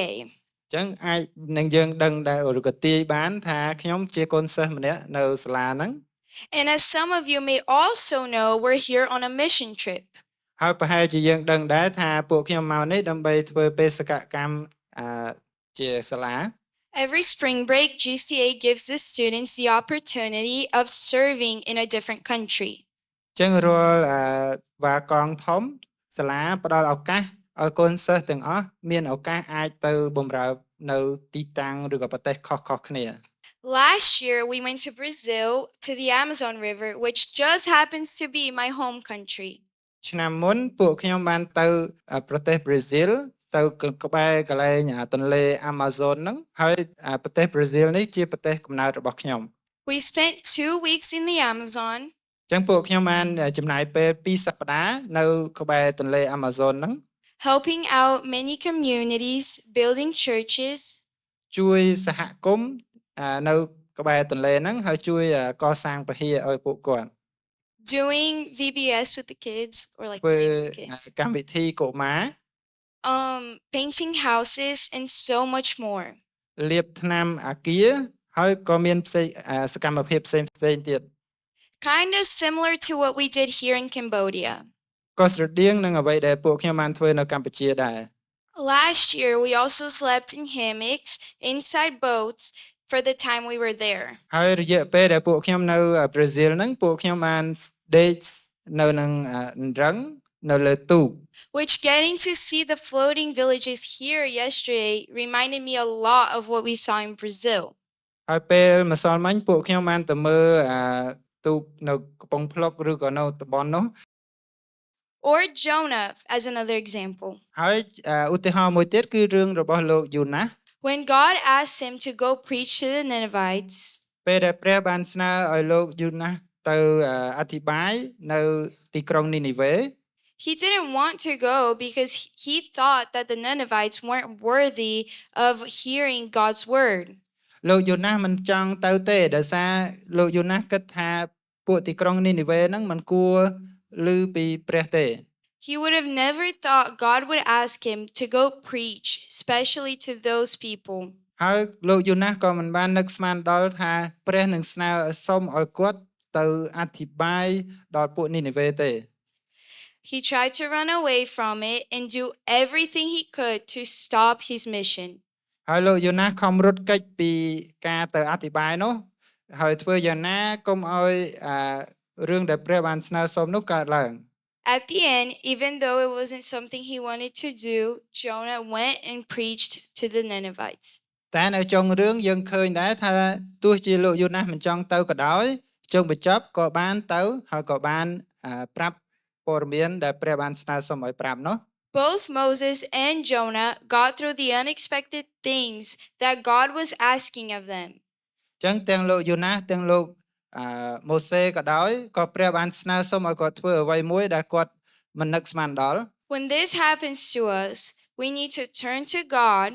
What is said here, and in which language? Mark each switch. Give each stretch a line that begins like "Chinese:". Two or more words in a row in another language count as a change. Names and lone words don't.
Khmer: ចឹងអាចនឹងយើងដឹងដែរឬក៏ទាយបានថាខ្ញុំជាកូនសិស្សម្នាក់នៅសាលាហ្នឹង
English: And as some of you may also know, we're here on a mission trip.
Khmer: ហើយប្រហែលជាយើងដឹងដែរថាពួកខ្ញុំមកនេះដើម្បីធ្វើបេសកកម្មជាសាលា
English: Every spring break, GCA gives the students the opportunity of serving in a different country.
Khmer: ចឹងរាល់បាកងធំសាលាផ្ដល់ឱកាសឲ្យកូនសិស្សទាំងអស់មានឱកាសអាចទៅបម្រើនៅទីតាំងឬក៏ប្រទេសខុសៗគ្នា
English: Last year, we went to Brazil to the Amazon River, which just happens to be my home country.
Khmer: ឆ្នាំមុនពួកខ្ញុំបានទៅប្រទេសប្រេស៊ីលទៅក្បែរកន្លែងទន្លេ Amazon ហ្នឹងហើយប្រទេសប្រេស៊ីលនេះជាប្រទេសកំណើតរបស់ខ្ញុំ
English: We spent 2 weeks in the Amazon,
Khmer: ចឹងពួកខ្ញុំបានចំណាយពេល2សប្តាហ៍នៅក្បែរទន្លេ Amazon ហ្នឹង
English: helping out many communities, building churches,
Khmer: ជួយសហគមន៍នៅក្បែរទន្លេហ្នឹងហើយជួយកសាងពហិឲ្យពួកគាត់
English: doing VBS with the kids or like
Khmer: ធ្វើ
English: playing with the kids,
Khmer: កម្មវិធីកុមារ
English: painting houses and so much more.
Khmer: លាបថ្នាំអាគារហើយក៏មានផ្សេងសកម្មភាពផ្សេងទៀត
English: Kind of similar to what we did here in Cambodia.
Khmer: ក៏ស្រដៀងនឹងអ្វីដែលពួកខ្ញុំបានធ្វើនៅកម្ពុជាដែរ
English: Last year, we also slept in hammocks inside boats for the time we were there.
Khmer: ហើយរយៈពេលដែលពួកខ្ញុំនៅប្រេស៊ីលហ្នឹងពួកខ្ញុំបានដេកនៅនឹងរឹងនៅលើទូក
English: Which getting to see the floating villages here yesterday reminded me a lot of what we saw in Brazil.
Khmer: ហើយពេលម្សិលមិញពួកខ្ញុំបានទៅមើលទូកនៅកំពង់ភ្លុកឬក៏នៅតំបន់នោះ
English: Or Jonah, as another example.
Khmer: ហើយឧទាហរណ៍មួយទៀតគឺរឿងរបស់លោកយូណាស់
English: When God asked him to go preach to the Ninevites,
Khmer: ពេលដែលព្រះបានស្នើឲ្យលោកយូណាស់ទៅអធិប្បាយនៅទីក្រុងនីនីវេ
English: he didn't want to go because he thought that the Ninevites weren't worthy of hearing God's word.
Khmer: លោកយូណាស់មិនចង់ទៅទេដោយសារលោកយូណាស់គិតថាពួកទីក្រុងនីនីវេហ្នឹងមិនគួរឮពីព្រះទេ
English: He would have never thought God would ask him to go preach, especially to those people.
Khmer: ហើយលោកយូណាស់ក៏មិនបាននឹកស្មានដល់ថាព្រះនឹងស្នើសុំឲ្យគាត់ទៅអធិប្បាយដល់ពួកនីនីវេទេ
English: He tried to run away from it and do everything he could to stop his mission.
Khmer: ហើយលោកយូណាស់ខំរត់គេចពីការទៅអធិប្បាយនោះហើយធ្វើយ៉ាងណាកុំឲ្យរឿងដែលព្រះបានស្នើសុំនោះកើតឡើង
English: At the end, even though it wasn't something he wanted to do, Jonah went and preached to the Ninevites.
Khmer: តែនៅចុងរឿងយើងឃើញដែរថាទោះជាលោកយូណាស់មិនចង់ទៅក៏ដោយចុងបញ្ចប់ក៏បានទៅហើយក៏បានប្រាប់ព័ត៌មានដែលព្រះបានស្នើសុំឲ្យប្រាប់នោះ
English: Both Moses and Jonah got through the unexpected things that God was asking of them.
Khmer: ចឹងទាំងលោកយូណាស់ទាំងលោកម៉ូសេក៏ដោយក៏ព្រះបានស្នើសុំឲ្យគាត់ធ្វើអ្វីមួយដែលគាត់មិននឹកស្មានដល់
English: When this happens to us, we need to turn to God